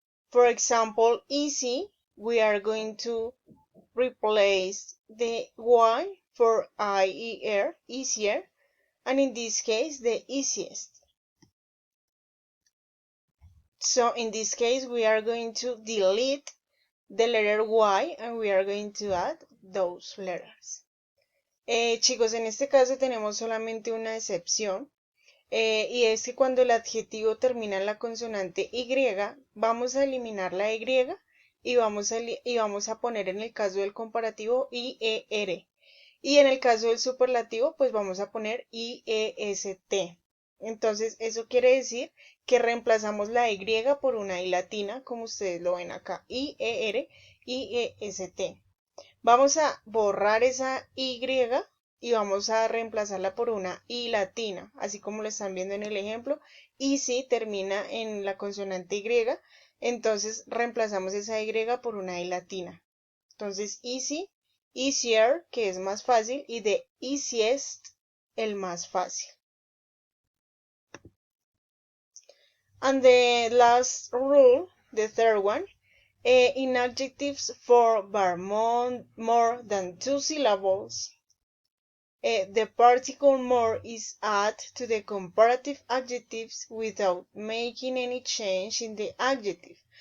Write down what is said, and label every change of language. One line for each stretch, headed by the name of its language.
English: For example, easy, we are going to replace the Y for I, E, R, easier, and in this case, the easiest. So in this case, we are going to delete the letter Y and we are going to add those letters.
Spanish: Chicos, en este caso tenemos solamente una excepción. Y es que cuando el adjetivo termina en la consonante Y, vamos a eliminar la Y y vamos a poner en el caso del comparativo IER. Y en el caso del superlativo, pues vamos a poner IEST. Entonces, eso quiere decir que reemplazamos la Y por una I latina, como ustedes lo ven acá, IER, IEST. Vamos a borrar esa Y y vamos a reemplazarla por una I latina, así como lo están viendo en el ejemplo. Y si termina en la consonante Y, entonces reemplazamos esa Y por una I latina. Entonces, easy, easier, que es más fácil, y
English: the easiest,
Spanish: el más fácil.
English: And the last rule, the third one, in adjectives for more than 2 syllables, the particle more is added to the comparative adjectives without making any change in the adjective.